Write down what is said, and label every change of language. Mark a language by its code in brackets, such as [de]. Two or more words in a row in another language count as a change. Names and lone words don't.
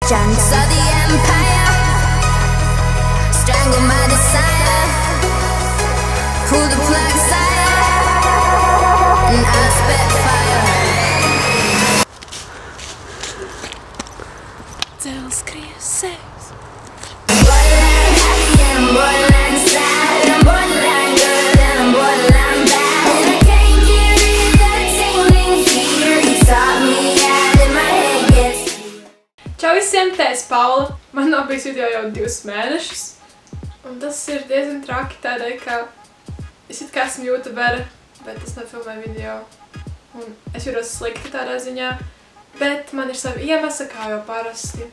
[en] Chunks of the empire strangle my desire. Pull the plug sire and I spit fire. Dzels skrieja sevis. Borderline happy and I'm borderline sad. I'm borderline good and I'm borderline bad. And I can't get rid of that tingling fear you taught me at in my head gets. [lv] Čau visiem, te es Paula. Man nav bijis video jau 2 mēnešus. Un tas ir diezgan traki tādēļ, ka es it kā esmu youtubere, bet es nefilmēju video. Un es jūtos slikti tādā ziņā. Bet man ir savi iemesli, kā jau parasti.